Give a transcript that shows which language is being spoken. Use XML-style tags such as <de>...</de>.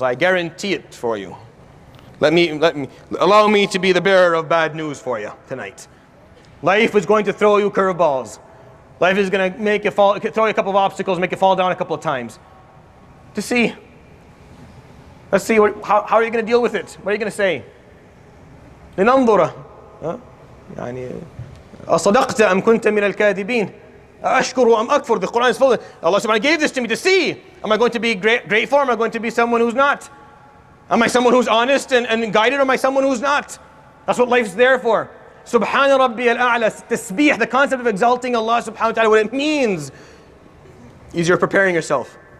<en>I guarantee it for you. Allow me to be the bearer of bad news for you tonight. Life is going to throw you curveballs. Life is going to make you throw you a couple of obstacles, make you fall down a couple of times. Let's see how are you going to deal with it? What are you going to say?</en> <ar>لننظر أصدقت أم كنت من الكاذبين أشكر أم أكفر.</ar> <en>The Quran is full of Allah subhanahu gave this to me to see. Am I going to be grateful or am I going to be someone who's not? Am I someone who's honest and guided or am I someone who's not? That's what life's there for. Subhana Rabbi al-A'la, Tasbeeh, the concept of exalting Allah subhanahu wa ta'ala, what it means is you're preparing yourself.</en>